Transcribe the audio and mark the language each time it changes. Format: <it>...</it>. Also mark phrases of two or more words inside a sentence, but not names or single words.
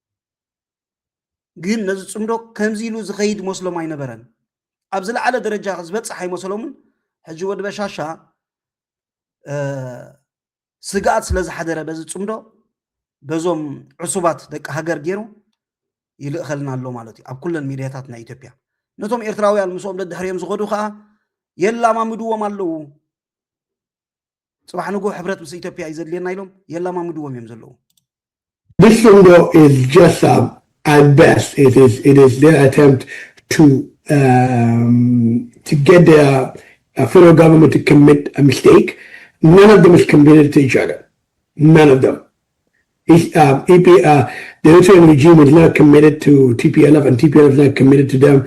<ti>ግን ነዚ ጽምዶ ከምዚ ኢሉ ዝኸይድ መስሎም ኣይነበረን ኣብ ዝለዓለ ደረጃ ዝበፅሕ ኣይመስሎምን ሕጂ ወዲ በሻሻ ስጋኣት ስለ ዝሓደረ በዚ ጽምዶ በዞም ዕሱባት ደቂ ሃገር ገይሩ ይልእኸልና ኣሎ ማለት እዩ ኣብ ኩለን ሚድያታት ናይ ኢትዮጵያ ነቶም ኤርትራውያን ምስኦም ደድሕሪኦም ዝኸዱ ከዓ የላማምድዎም ኣለዉ ጽባሕ ንጎ ሕብረት ምስ ኢትዮጵያ እዩ ዘድልየና ኢሎም የላማምድዎም እዮም ዘለዉ</ti> <en>This window is just at best it is their attempt to get the federal government to commit a mistake. None of them is committed to each other. None of them. The Eritrean regime is not committed to TPLF and TPLF is not committed to them.</en>